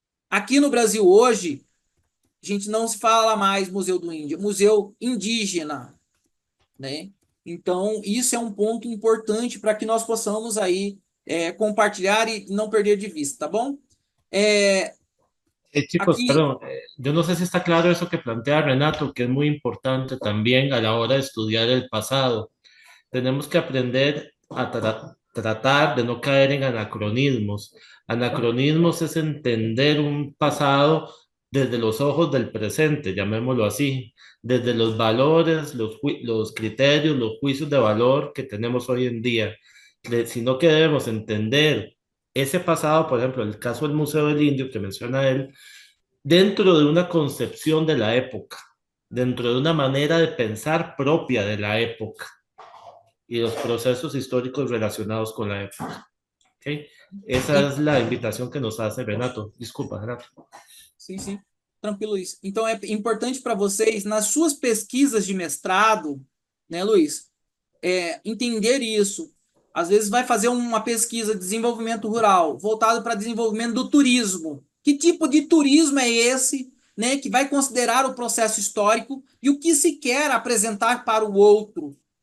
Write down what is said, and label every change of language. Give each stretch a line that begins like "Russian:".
Portuguese: Aqui no Brasil hoje, a gente não se fala mais Museu do Índio, Museu Indígena, né? Então, isso é um ponto importante para que nós possamos aí compartilhar e não perder de vista, tá bom?
Spanish: Chicos,
Portuguese: Aqui,
Spanish: perdón, yo no sé si está claro eso que plantea Renato, que es muy importante también a la hora de estudiar el pasado. Tenemos que aprender a tratar de no caer en anacronismos. Anacronismos es entender un pasado desde los ojos del presente, llamémoslo así, desde los valores, los criterios, los juicios de valor que tenemos hoy en día, sino que debemos entender ese pasado, por ejemplo, el caso del Museo del Indio que menciona él, dentro de una concepción de la época, dentro de una manera de pensar propia de la época y los procesos históricos relacionados con la época. ¿Okay? Esa em- es la invitación que nos hace Renato. Disculpa, Renato.
Portuguese: sim, sim, tranquilo, Luiz. Então, é importante para vocês, nas suas pesquisas de mestrado, né, Luiz, entender isso. Às vezes vai fazer uma pesquisa de desenvolvimento rural, voltado para desenvolvimento do turismo. Que tipo de turismo é esse, né, que vai considerar o processo histórico e o que se quer apresentar para o outro?